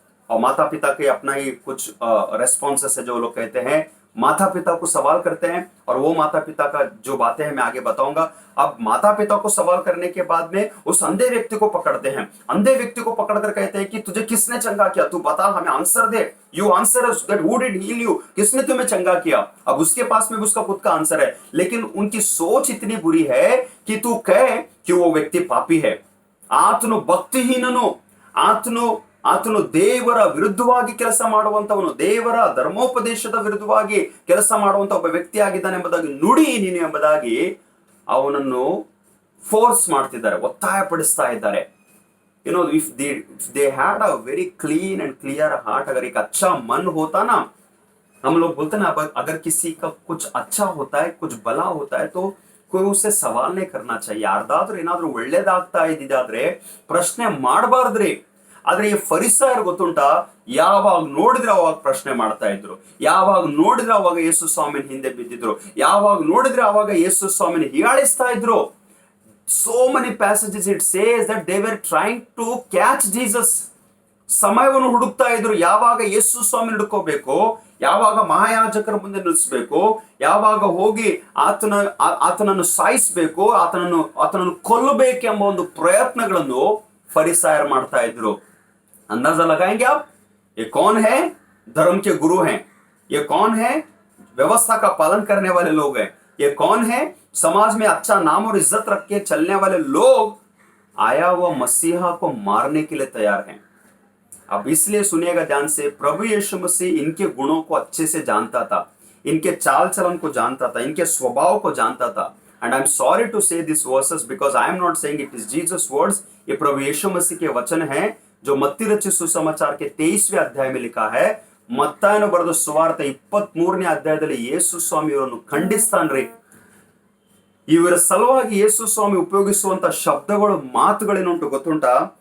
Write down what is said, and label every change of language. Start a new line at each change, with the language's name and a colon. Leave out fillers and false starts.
Hindi: और माता पिता के अपना ही कुछ रेस्पॉन्सेस है जो लोग कहते हैं, माता पिता को सवाल करते हैं. और वो माता पिता का जो बातें हैं मैं आगे बताऊंगा. अब माता पिता को सवाल करने के बाद में उस अंधे व्यक्ति को पकड़ते हैं. अंधे व्यक्ति को पकड़कर कहते हैं कि तुझे किसने चंगा किया, तू बता, हमें answer दे.
English: you answer us that who did heal you,
Hindi: किसने तुम्हें चंगा किया. अब उसके पास में उसका खुद का आंसर है, लेकिन उनकी सोच इतनी बुरी है कि तू कहे कि वो व्यक्ति पापी है,
Kannada: ಆತನು ಭಕ್ತಿಹೀನನು, ಆತನು ದೇವರ ವಿರುದ್ಧವಾಗಿ ಕೆಲಸ ಮಾಡುವಂತವನು, ದೇವರ ಧರ್ಮೋಪದೇಶದ ವಿರುದ್ಧವಾಗಿ ಕೆಲಸ ಮಾಡುವಂತ ಒಬ್ಬ ವ್ಯಕ್ತಿ ಆಗಿದ್ದಾನೆ ಎಂಬುದಾಗಿ ನುಡಿ ನೀನು ಎಂಬುದಾಗಿ ಅವನನ್ನು ಫೋರ್ಸ್ ಮಾಡ್ತಿದ್ದಾರೆ, ಒತ್ತಾಯ ಪಡಿಸ್ತಾ ಇದ್ದಾರೆ.
English: if they had a very clean and clear heart,
Hindi: अगर एक अच्छा मन होता ना, हम लोग बोलते ना, अगर किसी का कुछ अच्छा होता है, कुछ भला होता है, तो कोई उससे सवाल नहीं करना चाहिए.
Kannada: ಯಾರ್ದಾದ್ರೂ ಏನಾದ್ರೂ ಒಳ್ಳೇದಾಗ್ತಾ ಇದ್ದಿದ್ದಾದ್ರೆ ಪ್ರಶ್ನೆ ಮಾಡಬಾರ್ದ್ರಿ. ಆದ್ರೆ ಈ ಫರಿಸಾಯರು ಗೊತ್ತುಂಟಾ, ಯಾವಾಗ ನೋಡಿದ್ರೆ ಅವಾಗ ಪ್ರಶ್ನೆ ಮಾಡ್ತಾ ಇದ್ರು, ಯಾವಾಗ ನೋಡಿದ್ರೆ ಅವಾಗ ಯೇಸು ಸ್ವಾಮಿನ ಹಿಂದೆ ಬಿದ್ದಿದ್ರು, ಯಾವಾಗ ನೋಡಿದ್ರೆ ಅವಾಗ ಯೇಸು ಸ್ವಾಮಿನ ಹೀಯಾಳಿಸ್ತಾ ಇದ್ರು.
English: So many passages it says that they were trying to catch Jesus.
Kannada: ಸಮಯವನ್ನು ಹುಡುಕ್ತಾ ಇದ್ರು, ಯಾವಾಗ ಯೇಸು ಸ್ವಾಮಿ ಹಿಡ್ಕೋಬೇಕು, ಯಾವಾಗ ಮಹಾಯಾಜಕರ ಮುಂದೆ ನಿಲ್ಲಿಸಬೇಕು, ಯಾವಾಗ ಹೋಗಿ ಆತನನ್ನು ಸಾಯಿಸಬೇಕು, ಆತನನ್ನು ಕೊಲ್ಲಬೇಕೆಂಬ ಒಂದು ಪ್ರಯತ್ನಗಳನ್ನು ಫರಿಸಾಯರು ಮಾಡ್ತಾ ಇದ್ರು.
Hindi: अंदाजा लगाएंगे आप, ये कौन है? धर्म के गुरु हैं. ये कौन है? व्यवस्था का पालन करने वाले लोग हैं. ये कौन है? समाज में अच्छा नाम और इज्जत रख के चलने वाले लोग आया हुआ मसीहा को मारने के लिए तैयार हैं. अब इसलिए सुनिएगा ध्यान से, प्रभु यीशु मसीह इनके गुणों को अच्छे से जानता था, इनके चाल चलन को जानता था, इनके स्वभाव को जानता था.
English: And I'm sorry to say these verses because I am not saying it is Jesus' words.
Hindi: ये प्रभु यीशु मसीह के वचन हैं जो मत्ती रचित सुसमाचार के 23वें अध्याय में लिखा है.
Kannada: ಮತ್ತಾಯನು ಬರೆದ ಸುವಾರ್ತೆ 23ನೇ ಅಧ್ಯಾಯದಲ್ಲಿ ಯೇಸು ಸ್ವಾಮಿಯವರನ್ನು ಖಂಡಿಸ್ತಾನ್ರಿ. ಇವರ ಸಲುವಾಗಿ ಯೇಸು ಸ್ವಾಮಿ ಉಪಯೋಗಿಸುವಂತ ಶಬ್ದಗಳು, ಮಾತುಗಳೇನುಂಟು ಗೊತ್ತುಂಟಾ?